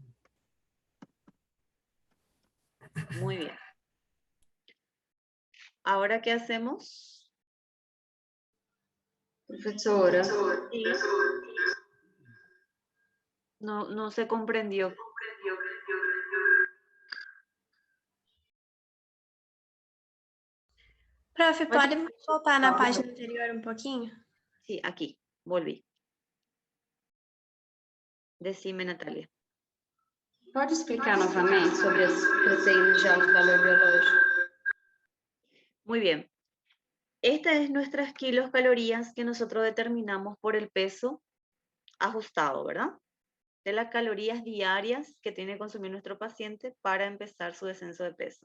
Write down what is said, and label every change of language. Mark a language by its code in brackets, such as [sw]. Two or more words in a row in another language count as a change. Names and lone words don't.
[es] Muy bien. ¿Ahora qué hacemos? Profesora, Sí. No se comprendió. [pt] Prof, pode voltar na página anterior um pouquinho? [es] Sí, aquí. Volví. Decime, Natalia. [pt] pode explicar novamente sobre as proteínas de alto valor biológico? [es] Muy bien. Esta es nuestras kilocalorías que nosotros determinamos por el peso ajustado, ¿verdad? De las calorías diarias que tiene que consumir nuestro paciente para empezar su descenso de peso.